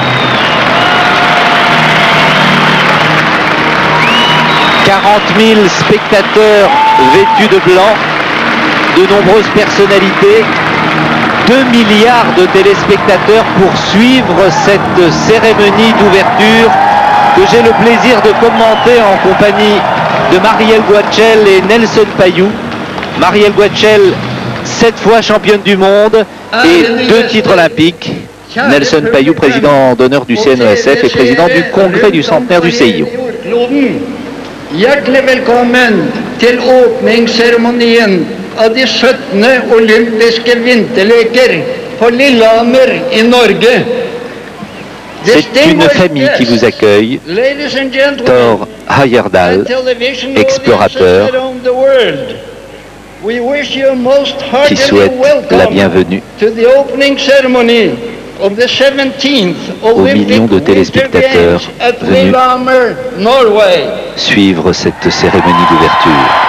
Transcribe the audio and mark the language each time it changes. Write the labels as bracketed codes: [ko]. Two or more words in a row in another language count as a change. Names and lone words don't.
[fr] « 40 000 spectateurs vêtus de blanc, de nombreuses personnalités, 2 milliards de téléspectateurs pour suivre cette cérémonie d'ouverture que j'ai le plaisir de commenter en compagnie de Marielle Guachel et Nelson Payou. Marielle Guachel, 7 fois championne du monde et 2 titres olympiques. Nelson Payou, président d'honneur du CNESF et président du congrès du centenaire du CIO. [no] Hjertelig velkommen til åpningsseremonien av de 17. olympiske vinterleker på Lillehammer i Norge. [fr] C'est une famille qui vous accueille. Thor Heyerdahl, explorateur, qui souhaite la bienvenue aux millions de téléspectateurs venus suivre cette cérémonie d'ouverture.